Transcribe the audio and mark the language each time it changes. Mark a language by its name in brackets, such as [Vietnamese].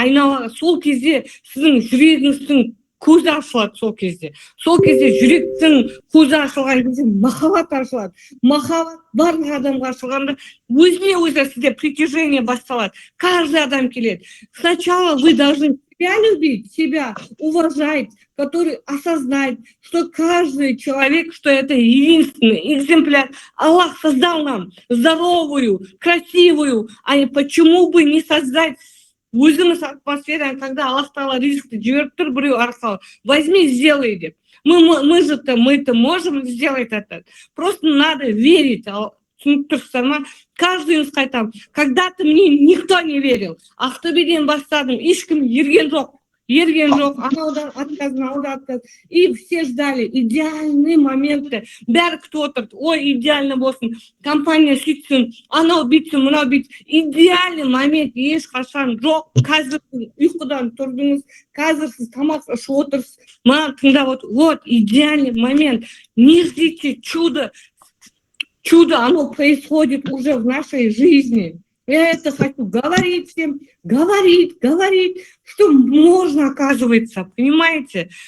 [Kazakh] Айналаға сол кезде сіздің жүрегіңіздің көзі ашылады сол кезде. Сол кезде жүректің көзі ашылған кезде махаббат ашылады. Махаббат барлық адамға ашылғанда өзіне өзі сізде притяжение басталады. Каждый адам келеді. [Russian] Сначала вы должны себя любить, себя уважать, который осознает, что каждый человек, что это единственный экземпляр. Аллах создал нам здоровую, красивую, а почему бы не создать [Kazakh] өзіміз атмосфераны, [Russian] когда Аллах [Kazakh] Тағала ризықты жіберіп тұр біреу арқылы, [Russian] возьми, сделай [Kazakh] деп. [Russian] Мы-то можем сделать это. Просто надо верить. [Kazakh] Түсініп тұрсыздар ма? [Russian] Каждый [Kazakh] қайтам. [Russian] Когда-то мне никто не верил. [Kazakh] Ақтөбеден бастадым, ешкім ерген жоқ, анаудан отказ. [Russian] И все ждали идеальные моменты. [Kazakh] Бәрі кто отырды, ой, идеально болсын, компания сөйтсін, анау бүйтсін, мынау бүйтсін. Идеальный момент ешқашан жоқ. Қазір ұйқыдан тұрдыңыз, қазір сіз тамақ ішіп отырсыз, маған тыңдап отыр. [Russian] Вот идеальный момент. Не ждите чудо. Чудо, оно происходит уже в нашей жизни. Я это хочу говорить всем, говорить, что можно, оказывается, понимаете?